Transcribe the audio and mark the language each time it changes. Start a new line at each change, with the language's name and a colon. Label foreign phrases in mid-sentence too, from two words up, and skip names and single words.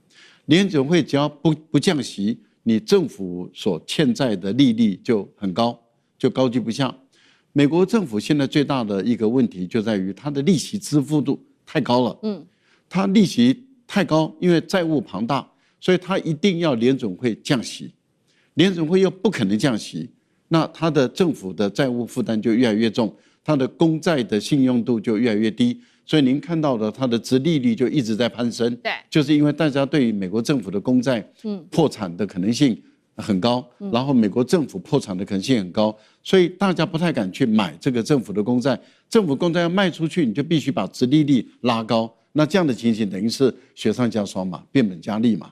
Chinese: 聯準會只要不降息，你政府所欠債的利率就很高，就高居不下。美國政府現在最大的一個問題就在於它的利息支付度太高了，它利息太高，因為債務龐大，所以它一定要聯準會降息。聯準會又不可能降息，那它的政府的債務負擔就越來越重，它的公債的信用度就越來越低，所以您看到的它的殖利率就一直在攀升。对，就是因為大家對於美國政府的公債破產的可能性很高，然後美國政府破產的可能性很高，所以大家不太敢去買這個政府的公債。政府公債要賣出去，你就必須把殖利率拉高，那這樣的情形等於是雪上加霜嘛，變本加厲嘛。